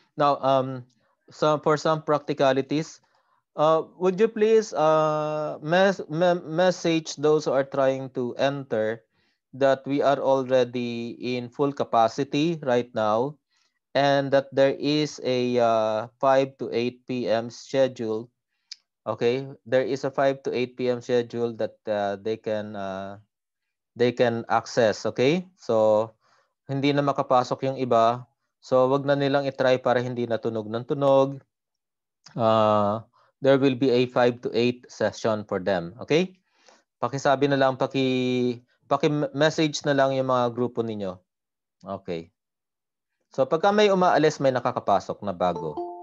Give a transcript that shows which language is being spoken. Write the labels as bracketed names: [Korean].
[English] Now, for some practicalities, would you please message those who are trying to enter that we are already in full capacity right now and that there is a 5 to 8 p.m. schedule. Okay, there is a 5 to 8 p.m. schedule that they can access. [Filipino] Okay, so hindi na makapasok yung iba. So wag na nilang i-try para hindi na tunog ng tunog. [English] There will be a 5 to 8 session for them. [Filipino] Okay? Pakisabi na lang, paki-message na lang yung mga grupo ninyo. Okay. So pagka may umaalis, may nakakapasok na bago.